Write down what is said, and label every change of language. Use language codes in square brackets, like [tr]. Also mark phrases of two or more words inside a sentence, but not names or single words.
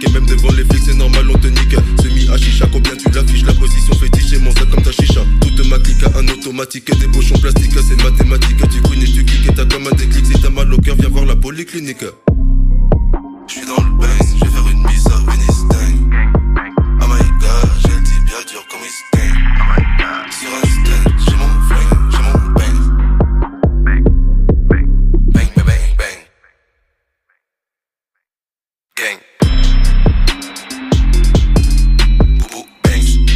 [fr] Et même devant les flics c'est normal on te nique. Semi à chicha, combien tu l'affiches. La position fétiche et mon sac comme ta chicha. Toute ma clique à un automatique. Des pochons plastiques c'est mathématique. Tu couines et tu kicks et t'as comme un déclic. Si t'as mal au cœur viens voir la polyclinique. J'suis dans le bain, je vais faire une mise à Venice Dang. [en] Oh my god, [fr] j'ai le tibia dur comme Istain. Sur un stand, j'ai mon flingue, j'ai mon bang. Bang, bang, bang, bang. Gang. Boubou, bangs.